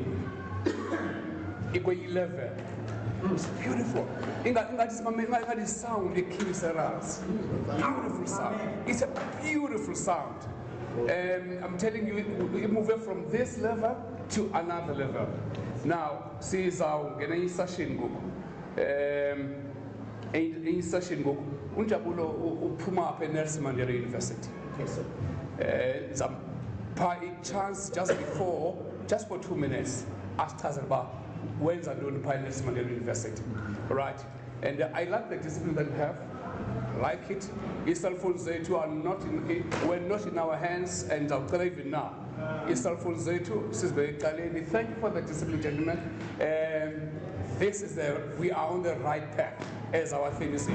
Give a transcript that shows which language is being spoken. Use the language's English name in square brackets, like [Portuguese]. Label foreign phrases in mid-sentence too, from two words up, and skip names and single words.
[English] Equal 11. It's beautiful. In that sound, it kills the rats. Beautiful sound. It's a beautiful sound. I'm telling you, we move from this level to another level. Now, [Xhosa] sizawungena i-session ngoku. I-session ngoku. Unjabulo uphuma apha eNelson Mandela University. [English] By a chance just before, just for 2 minutes, [Xhosa] asichazela uba wenza ntoni phaa eNelson Mandela University. Right? [English] And I like the discipline that we have. Like it. Cell phones are not we're not in our hands, and I'll tell you now. Cell phones thank you for the discipline, gentlemen. This is we are on the right path, as our theme is.